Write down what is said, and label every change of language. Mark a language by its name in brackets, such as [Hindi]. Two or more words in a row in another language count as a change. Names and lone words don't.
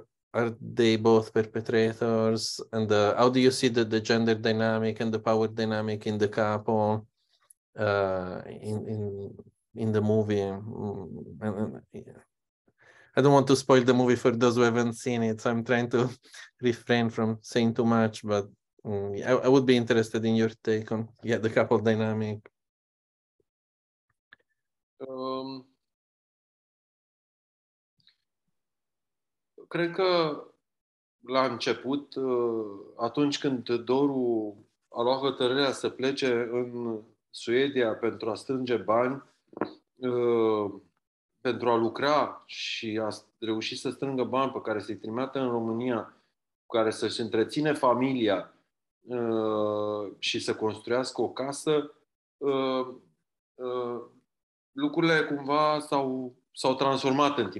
[English] Are they both perpetrators? And how do you see the gender dynamic and the power dynamic in the couple in the movie? I don't want to spoil the movie for those who haven't seen it, so I'm trying to refrain from saying too much, but I would be interested in your take on the couple dynamic. [Romanian] Cred că la început, atunci când Doru a luat hotărârea să plece în Suedia pentru a strânge bani, pentru a lucra și a reuși să strângă bani pe care să-i trimită în România, cu care să-și întreține familia și să construiască o casă, lucrurile cumva s-au transformat în timp.